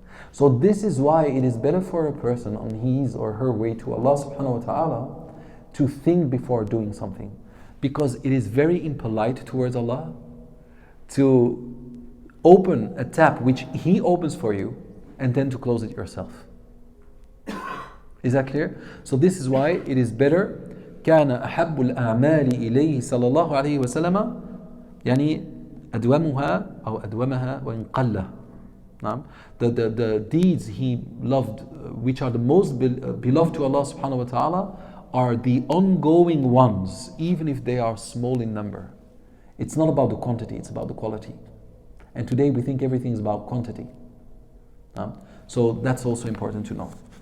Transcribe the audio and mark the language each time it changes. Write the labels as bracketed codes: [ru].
[en] So this is why it is better for a person on his or her way to Allah subhanahu wa ta'ala to think before doing something. Because it is very impolite towards Allah to open a tap which He opens for you and then to close it yourself. Is that clear? So this is why it is better. [ar] كان أحب الأعمال إليه صلى الله عليه وسلم يعني أدومها أو أدومها وإن قل. [en] The deeds he loved, which are the most beloved to Allah subhanahu wa ta'ala, are the ongoing ones, even if they are small in number. It's not about the quantity, it's about the quality. And today we think everything is about quantity. So that's also important to know.